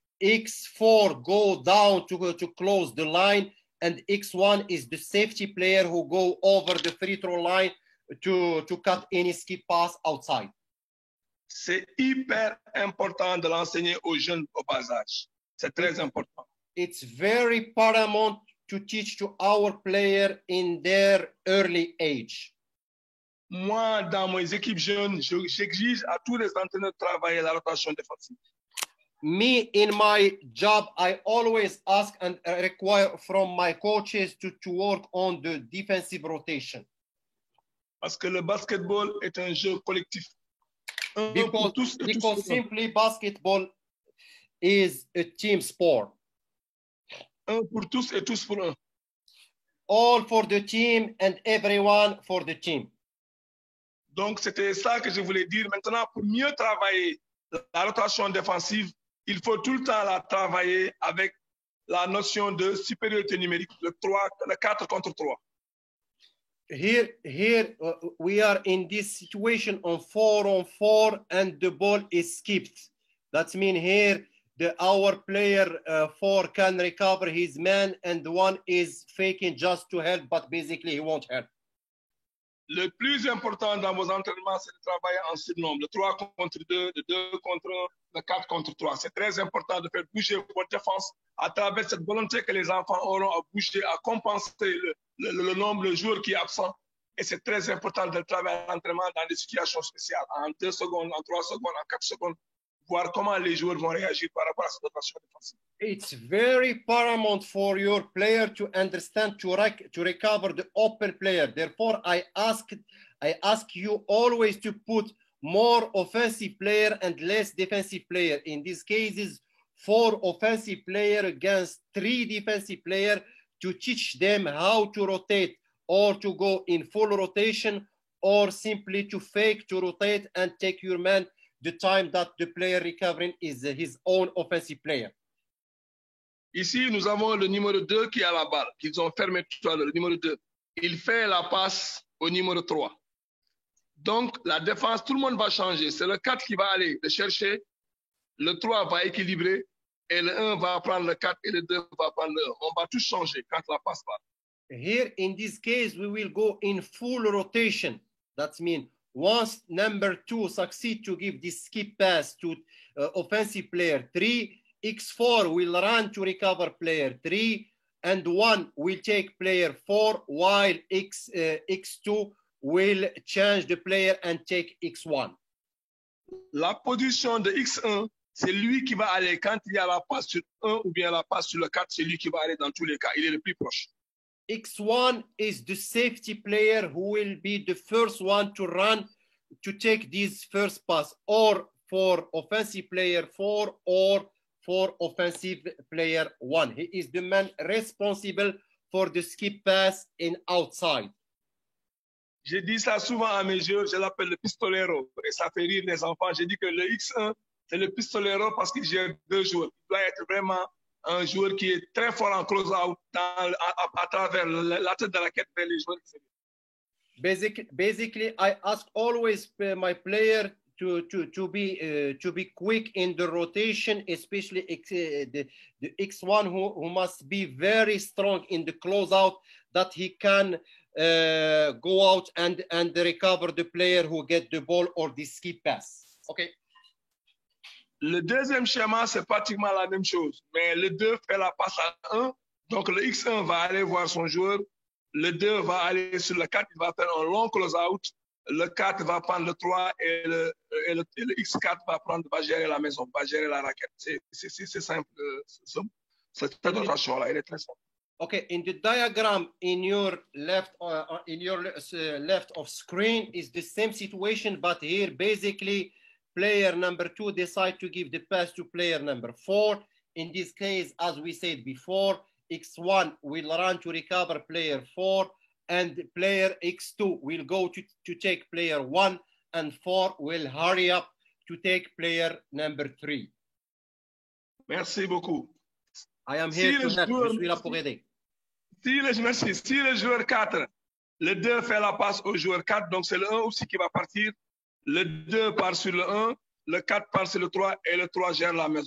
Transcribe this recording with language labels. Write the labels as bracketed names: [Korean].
[English] X4 go down to close the line, and X1 is the safety player who go over the free throw line to cut any skip pass outside. [French] C'est hyper important de l'enseigner aux jeunes au bas âge. C'est très important. [English] It's very paramount to teach to our player in their early age. [French] Moi, dans mes équipes jeunes, j'exige à tous les entraîneurs de travailler la rotation défensive. [English] Me, in my job, I always ask and require from my coaches to work on the defensive rotation. [French] Parce que le basketball est un jeu collectif. [English] Because simply basketball is a team sport. [French] Un pour tous et tous pour un. [English] All for the team and everyone for the team. [French] Donc, c'était ça que je voulais dire. Maintenant, pour mieux travailler la rotation défensive, il faut tout le temps la travailler avec la notion de supériorité numérique, le 4 contre 3. [English] Here we are in this situation on 4-on-4 and the ball is skipped. That means here our player 4 can recover his man and the one is faking just to help, but basically he won't help. [French] Le plus important dans vos entraînements, c'est de travailler en surnombre, le 3 contre 2, le 2 contre 1, le 4 contre 3. C'est très important de faire bouger votre défense à travers cette volonté que les enfants auront à bouger, à compenser le nombre de joueurs qui est absent. Et c'est très important de travailler à l'entraînement dans des situations spéciales, en 2 secondes, en 3 secondes, en 4 secondes, voir comment les joueurs vont réagir par rapport à cette situation défensive. [English] It's very paramount for your player to understand to recover the open player. Therefore, I ask you always to put more offensive player and less defensive player. In these cases, 4 offensive player against 3 defensive player to teach them how to rotate or to go in full rotation or simply to fake to rotate and take your man the time that the player recovering is his own offensive player. [French] Ici, nous avons le numéro 2 qui a la balle, qu'ils ont fermé tout à l'heure, le numéro 2. Il fait la passe au numéro 3. Donc, la défense, tout le monde va changer. C'est le 4 qui va aller le chercher, le 3 va équilibrer, et le 1 va prendre le 4 et le 2 va prendre le 1. On va tous changer quand la passe va. [English] Here, in this case, we will go in full rotation. That means once number 2 succeed to give this skip pass to offensive player 3, X4 will run to recover player 3, and 1 will take player 4, while X2 will change the player and take X1. [French] La position de X1, c'est lui qui va aller quand il y a la passe sur 1 ou bien la passe sur le 4, c'est lui qui va aller dans tous les cas. Il est le plus proche. [English] X1 is the safety player who will be the first one to run to take this first pass, or for offensive player 4 or for offensive player 1. He is the man responsible for the skip pass in outside. [French] J'ai dit ça souvent à mes joueurs, je l'appelle le pistolero, et ça fait rire les enfants. J'ai dit que le X1, c'est le pistolero parce qu'il gère 2 joueurs. Il doit être vraiment un joueur qui est très fort en close-out à travers la tête de la raquette vers les joueurs. [English] Basically, I ask always my player to be quick in the rotation, especially the X1 who must be very strong in the closeout, that he can go out and recover the player who get the ball or the skip pass. Okay. [French] Le deuxième schéma, c'est pratiquement la même chose, mais le 2 fait la passe à 1, donc le X1 va aller voir son joueur, le 2 va aller sur le 4, il va faire un long close-out, le 4 va prendre le 3 et le X4 va gérer la maison, va gérer la raquette. C'est simple, cette rotation-là, elle est très simple. [English] Okay, in the diagram in your left left of screen is the same situation, but here basically player number 2 decide to give the pass to player number 4. In this case, as we said before, X1 will run to recover player 4, and player X2 will go to take player 1, and 4 will hurry up to take player number 3. [French] Merci beaucoup. [English] I am here to help. [French] Je suis là pour aider. Si le joueur 4, le 2 fait la passe au joueur 4, donc c'est le 1 aussi qui va partir. Le 2 part sur le 1, le 4 part sur le 3 et le 3 gère la maison.